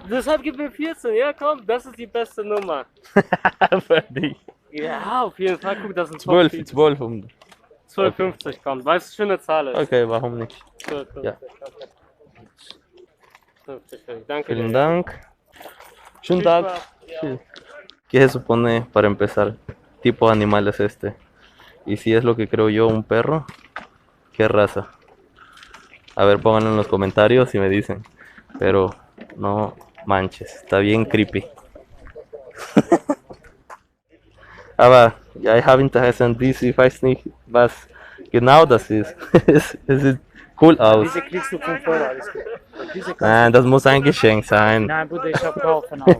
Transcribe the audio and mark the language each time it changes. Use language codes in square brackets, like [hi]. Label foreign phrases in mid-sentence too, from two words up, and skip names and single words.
[de] Deshalb gib mir 14, ja komm, das ist die beste Nummer. für dich. Ja, auf jeden Fall, guck, das sind 12, 12. 12,50 kommt. Weißt du, schöne Zahl ist. Okay, warum nicht? 12,50. Ja. 50, danke Vielen dir. Dank. Schönen Viel Tag. Spaß. Ja. [es] Sí. ¿Qué se supone para empezar? ¿Tipo de animal es este? Y si es lo que creo yo, un perro, ¿qué raza? A ver, pónganlo en los comentarios y me dicen. Pero no manches, está bien creepy. [de] Aber ja, ich habe Interesse an dies, ich weiß nicht, was genau das ist. Es sieht cool aus. Diese kriegst du 5 Euro, alles gut. Diese kannst Nein, das muss ein Geschenk sein. Nein, Bruder, ich hab kaufen auch.